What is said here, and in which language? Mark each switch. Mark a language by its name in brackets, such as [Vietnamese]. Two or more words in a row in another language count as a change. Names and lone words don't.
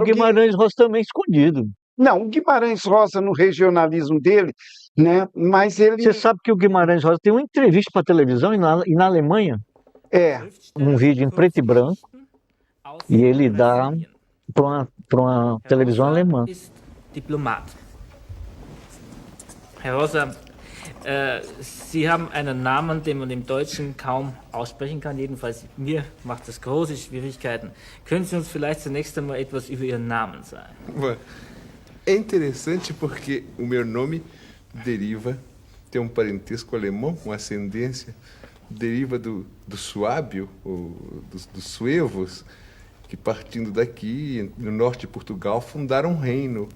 [Portuguese] Guimarães Rosa também é escondido. não, o Guimarães Rosa no regionalismo dele, né? Mas ele Você sabe que o Guimarães Rosa tem uma entrevista para televisão e na Alemanha, é, um vídeo em preto e branco, e ele dá para uma televisão alemã. [German] Ist Diplomat. Herr Rosa, Sie haben einen Namen, den man im Deutschen kaum aussprechen kann. Jedenfalls mir macht das große Schwierigkeiten. Können Sie uns vielleicht zunächst einmal etwas über Ihren Namen sagen? [Portuguese] É interessante porque o meu nome deriva, tem um parentesco alemão com ascendência, deriva do suábio, dos suevos, que partindo daqui, no norte de Portugal, fundaram um reino.